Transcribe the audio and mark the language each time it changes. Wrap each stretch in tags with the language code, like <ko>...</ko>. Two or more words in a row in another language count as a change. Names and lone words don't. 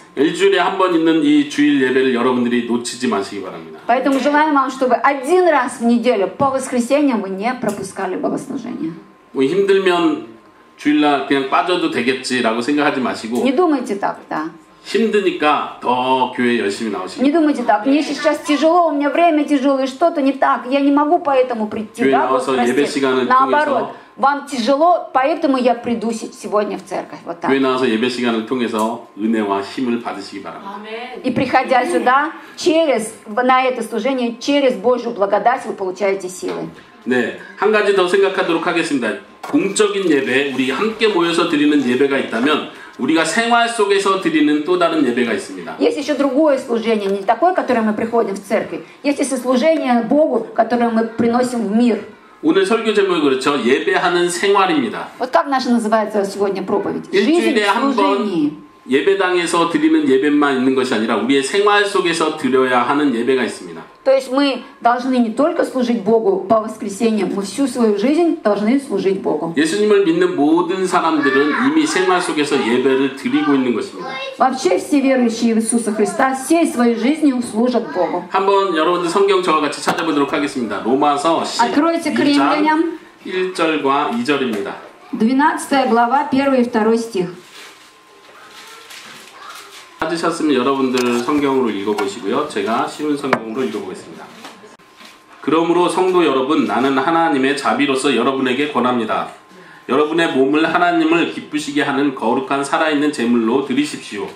<ko>일주일에 한 번 있는 이 주일 예배를 여러분들이 놓치지 마시기 바랍니다.</ko> <ru>Поэтому желаем вам, чтобы один раз в неделю по воскресеньям вы не пропускали богослужение.</ru> <ko>뭐 힘들면 주일날 그냥 빠져도 되겠지라고 생각하지 마시고</ko> <ru>Не думайте так, да.</ru> <ko>힘드니까 더 교회 열심히 나오시기</ko> <ru>Не думайте так, мне сейчас тяжело, у меня время тяжелое, что-то не так, я не могу поэтому прийти.</ru> <ko>교회</ko> <ru>Да,</ru> <ko>나와서</ko> <ru>Господи?</ru> <ko>예배 시간을</ko> <ru>Наоборот,</ru> <ko>통해서</ko> <ru>вам тяжело, поэтому я приду сегодня в церковь. Вот так.</ru> <ko>교회 나와서 예배 시간을 통해서 은혜와 힘을 받으시기 바랍니다.</ko> <ru>И приходя сюда, на это служение, через Божью благодать вы получаете силы.</ru> <ko>네, 한 가지 더 생각하도록 하겠습니다. 공적인 예배, 우리 함께 모여서 드리는 예배가 있다면 우리가 생활 속에서 드리는 또 다른 예배가 있습니다.</ko> <ru>Есть еще другое служение, не такое, которое мы приходим в церковь. Есть еще служение Богу, которое мы приносим в мир.</ru> <ko>오늘 설교 제목이 그렇죠. 예배하는 생활입니다.</ko> <ru>Вот как наша называется сегодня проповедь? Жизнь</ru> <ko>일주일에</ko> <ru>в</ru> <ko>한</ko> <ru>служении.</ru> <ko>번 예배당에서 드리는 예배만 있는 것이 아니라 우리의 생활 속에서 드려야 하는 예배가 있습니다.</ko> <ru>То есть мы должны не только служить Богу по воскресеньям, мы всю свою жизнь должны служить Богу.</ru> <ko>예수님을 믿는 모든 사람들은 이미 생활 속에서 예배를 드리고 있는 것입니다.</ko> <ru>Вообще все верующие в Иисуса Христа всей своей жизнью служат Богу.</ru> <ko>한번 여러분들 성경 저와 같이 찾아보도록 하겠습니다. 로마서</ko> <ru>Откройте к</ru> <ko>12장</ko> <ru>римлянам</ru> <ko>1절과 2절입니다.</ko> <ru>12 глава, 1 и 2 стих.</ru> <ko>찾으셨으면 여러분들 성경으로 읽어보시고요. 제가 쉬운 성경으로 읽어보겠습니다. 그러므로 성도 여러분, 나는 하나님의 자비로서 여러분에게 권합니다. 여러분의 몸을 하나님을 기쁘시게 하는 거룩한 살아있는 제물로 드리십시오.</ko>